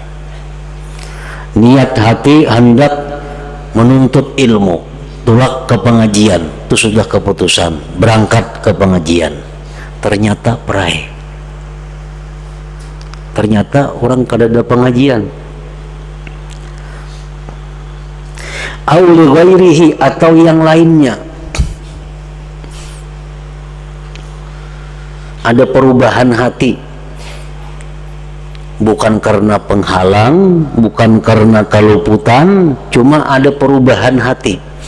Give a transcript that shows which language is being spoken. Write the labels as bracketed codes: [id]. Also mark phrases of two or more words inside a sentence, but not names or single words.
[id] Niat hati hendak menuntut ilmu, tulak ke pengajian, itu sudah keputusan. Berangkat ke pengajian, ternyata perai. Ternyata orang kada ada pengajian. [ar] Auli ghairihi, [id] atau yang lainnya. Ada perubahan hati, bukan karena penghalang, bukan karena keluputan, cuma ada perubahan hati.